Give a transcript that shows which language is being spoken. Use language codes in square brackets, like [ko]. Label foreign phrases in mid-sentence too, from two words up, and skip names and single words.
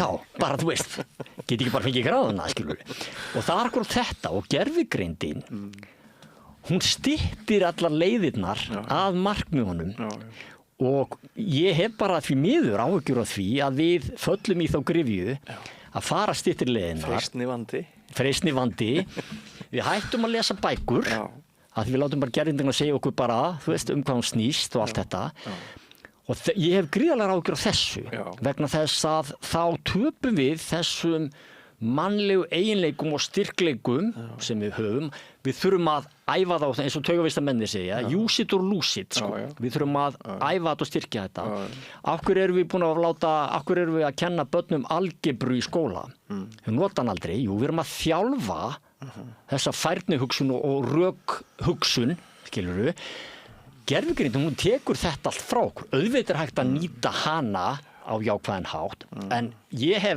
[is] já, bara þú veist, get ekki bara fengið gráðuna skilur og það er akkurat þetta og gervigreindin hún styttir allar leiðirnar að markmiðunum og ég hef bara því miður áhyggjur af því að við föllum í þá gryfju að fara styttir leiðirnar freistni vandi við hættum að lesa bækur að við látum bara gervindina segja okkur bara þú veist hvað hún snýst og allt þetta og ég hef gríðarlega áhyggjur af þessu vegna þess að þá töpum við þessum mannlegu eiginleikum og styrkleikum sem við höfum við þurfum að æfa þá eins og taugavísindamennir segja [en] use it or lose it [is] sko. Við þurfum að æfa þetta og styrkja þetta af hverju erum við að kenna börnum algebru í skóla við notum hann aldrei, við erum að þjálfa þessa færnihugsun og rökhugsun skilurðu gervigreindin, hún tekur þetta allt frá okkur auðvitað er hægt að nýta hana á jákvæðan hátt en ég hef